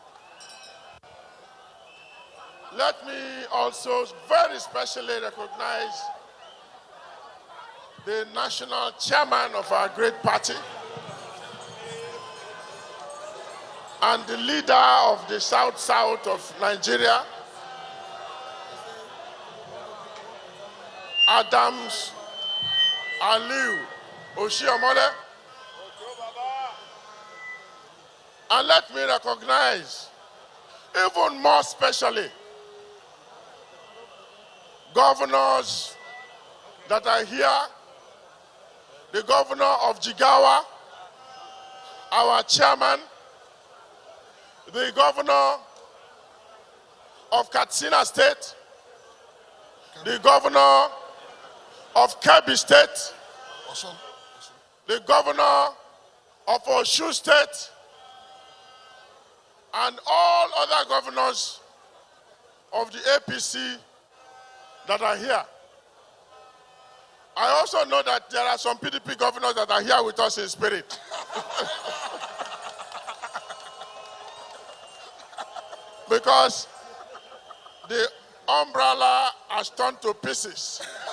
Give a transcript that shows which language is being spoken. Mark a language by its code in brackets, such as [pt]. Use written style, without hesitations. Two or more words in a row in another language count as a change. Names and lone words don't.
[en] Let me also very specially recognize the national chairman of our great party and the leader of the South of Nigeria, Adams Aliu Oshiomhole. And let me recognize, even more especially, governors that are here, the governor of Jigawa, our chairman, the governor of Katsina State, the governor of Kebbi State, the governor of Osun State, and all other governors of the APC that are here. I also know that there are some PDP governors that are here with us in spirit. Because the umbrella has turned to pieces.